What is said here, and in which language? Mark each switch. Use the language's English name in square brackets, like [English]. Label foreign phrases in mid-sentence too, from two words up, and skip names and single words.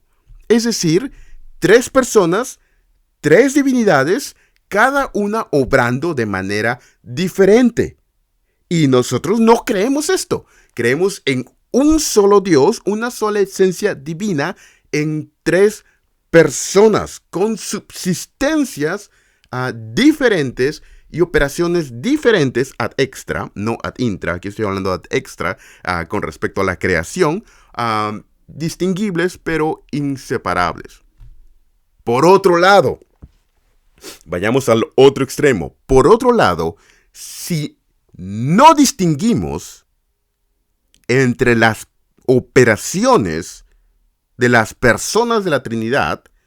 [Spanish] Es decir, 3 personas, 3 divinidades, cada una obrando de manera diferente. Y nosotros no creemos esto. Creemos en un solo Dios, una sola esencia divina, en 3 personas con subsistencias diferentes y operaciones diferentes [Latin] ad extra, [Spanish] no [Latin] ad intra. [Spanish] Aquí estoy hablando [Latin] ad extra [Spanish] con respecto a la creación, distinguibles pero inseparables. Por otro lado, vayamos al otro extremo. Por otro lado, si no distinguimos entre las operaciones de las personas de la Trinidad,